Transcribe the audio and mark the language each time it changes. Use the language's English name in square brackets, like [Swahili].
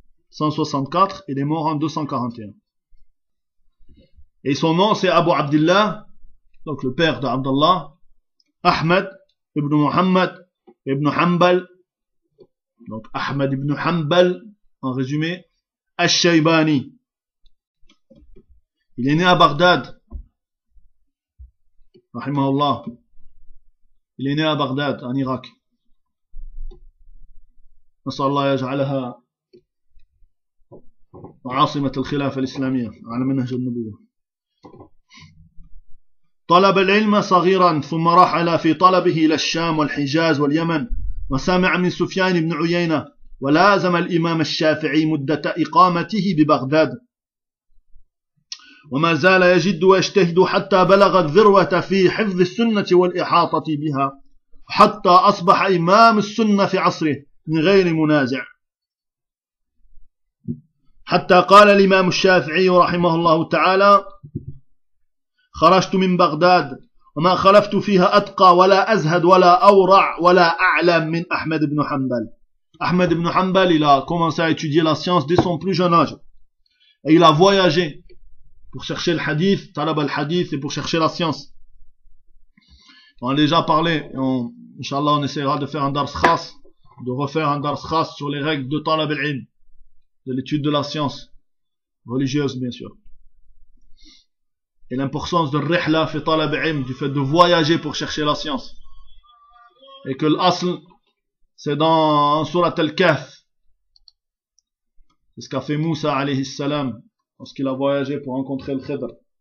[French] 164, il est mort en 241. Et son nom, c'est Abu Abdullah, donc le père d'Abdallah, Ahmad ibn Muhammad ibn Hanbal, donc Ahmad ibn Hanbal, en résumé, Al-Shaybani. Il est né à Bagdad. Rahimahullah. Il est né à Bagdad, en Irak. [Arabic] نسأل الله يجعلها عاصمة الخلافة الإسلامية على منهج النبوة. طلب العلم صغيرا ثم رحل في طلبه إلى الشام والحجاز واليمن وسمع من سفيان بن عيينة ولازم الإمام الشافعي مدة إقامته ببغداد وما زال يجد ويجتهد حتى بلغ الذروة في حفظ السنة والإحاطة بها حتى أصبح إمام السنة في عصره من غير منازع حتى قال الإمام الشافعي رحمه الله تعالى خرجت من بغداد وما خلفت فيها أتقى ولا أزهد ولا أورع ولا أعلم من أحمد بن حنبل. [French] أحمد بن حنبل il a commencé à étudier la science dès son plus jeune âge et il a voyagé pour chercher le hadith, talab al hadith et pour chercher la science. On a déjà parlé, inshallah on essaiera de faire un dars khas, de refaire un dars khas sur les règles de talab al-ilm, de l'étude de la science religieuse bien sûr, et l'importance de [Arabic] rihla fi talab al-ilm, [French] du fait de voyager pour chercher la science, et que l'asl c'est dans surat al-kahf, c'est ce qu'a fait Moussa alayhi salam lorsqu'il a voyagé pour rencontrer le Khidr.